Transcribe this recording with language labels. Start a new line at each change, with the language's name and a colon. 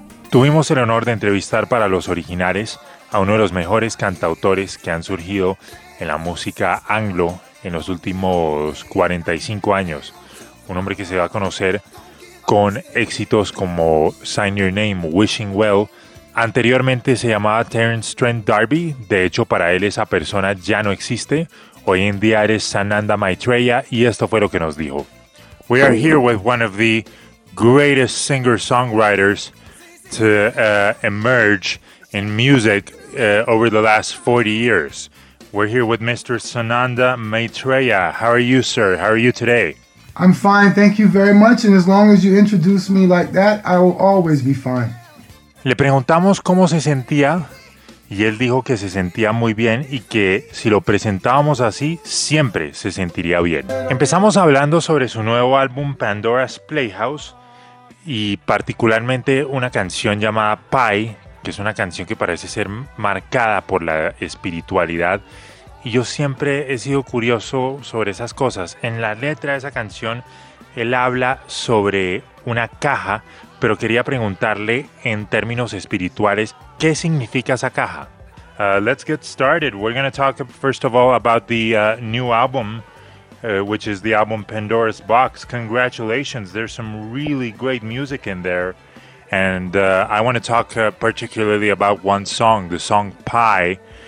Spanish: Tuvimos el honor de entrevistar para Los Originales a uno de los mejores cantautores que han surgido en la música anglo en los últimos 45 años. Un hombre que se va a conocer con éxitos como Sign Your Name, Wishing Well. Anteriormente se llamaba Terence Trent D'Arby. De hecho, para él esa persona ya no existe. Hoy en día eres Sananda Maitreya y esto fue lo que nos dijo.
English: We are here with one of the greatest singer-songwriters to emerge in music over the last 40 years. We're here with Mr. Sananda Maitreya. How are you, sir? How are you today? I'm fine, thank you very much. And as long as you introduce me like that, I will always be fine.
Spanish: Le preguntamos cómo se sentía y él dijo que se sentía muy bien y que si lo presentábamos así, siempre se sentiría bien. Empezamos hablando sobre su nuevo álbum Pandora's Playhouse y particularmente una canción llamada Pie, que es una canción que parece ser marcada por la espiritualidad. Y yo siempre he sido curioso sobre esas cosas. En la letra de esa canción, él habla sobre una caja, pero quería preguntarle en términos espirituales, ¿qué significa esa caja?
English: Let's get started. We're going to talk first of all about the new album, which is the album Pandora's Box. Congratulations, there's some really great music in there. And I want to talk particularly about one song, the song Pie.